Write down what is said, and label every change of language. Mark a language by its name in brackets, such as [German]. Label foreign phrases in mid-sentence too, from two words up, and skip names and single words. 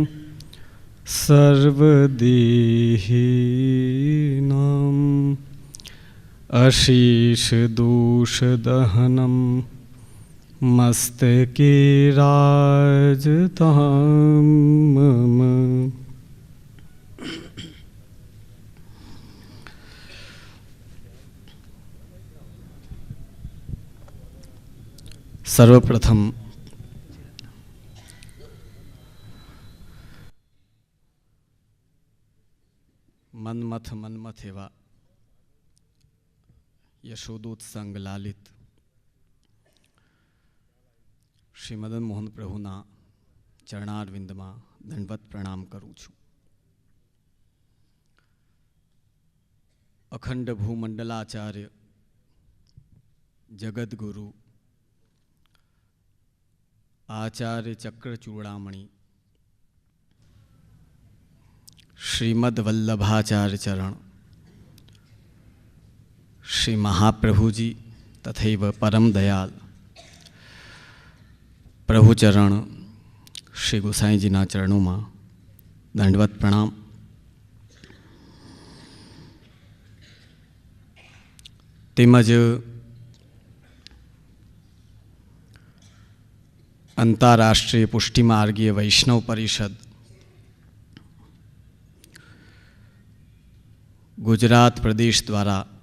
[Sanskrit] सर्वदेहिनाम् अशेषदोषदहनं मस्तके राजतां मम। [Gujarati] सर्वप्रथम મન્મથ મન્મથ એવા યશોદોત્સંગ લાલિત શ્રી મદન મોહન પ્રભુના ચરણારવિંદમાં દંડવત પ્રણામ કરું છું. અખંડ ભૂમંડલાચાર્ય જગદગુરુ आचार्य चक्रचूड़ामणि [Hindi] श्रीमद वल्लभाचार्य चरण श्री महाप्रभुजी तथैव परम दयाल प्रभुचरण श्री गोसाईजीना चरणों में दंडवत प्रणाम. [Gujarati] તેમજ આંતરરાષ્ટ્રીય પુષ્ટિમાર્ગીય વૈષ્ણવ પરિષદ ગુજરાત પ્રદેશ દ્વારા